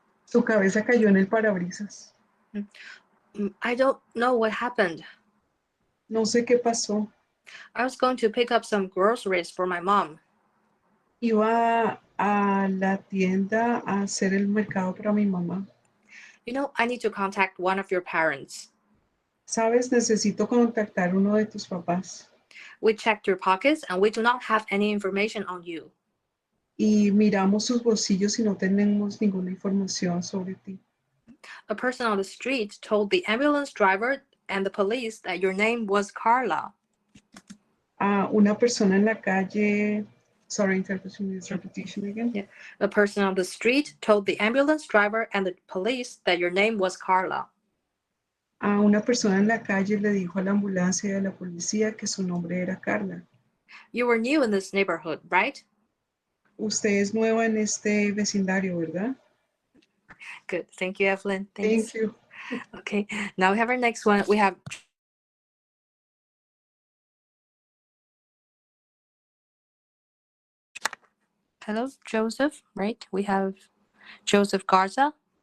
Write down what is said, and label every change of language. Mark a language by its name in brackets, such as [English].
[Spanish] Tu cabeza cayó en el parabrisas. [English] I don't know what happened. [Spanish] No sé qué pasó. [English] I was going to pick up some groceries for my mom. [Spanish] Iba a la tienda a hacer el mercado para mi mamá. [English] You know, I need to contact one of your parents. [Spanish] Sabes, necesito contactar uno de tus papás. [English] We checked your pockets and we do not have any information on you. [Spanish] Y miramos sus bolsillos y no tenemos ninguna información sobre ti. [English] A person on the street told the ambulance driver and the police that your name was Carla. [Spanish] Una persona en la calle, [English] sorry, interpreting this repetition again. Yeah. A person on the street told the ambulance driver and the police that your name was Carla. [Spanish] Una persona en la calle le dijo a la ambulancia y a la policía que su nombre era Carla. [English] You were new in this neighborhood, right? [Spanish] Usted es nueva en este vecindario, ¿verdad? [English] Good. Thank you, Evelyn. Thanks. Thank you. Okay, now we have our next one. We have hello, Joseph, right? We have Joseph Garza.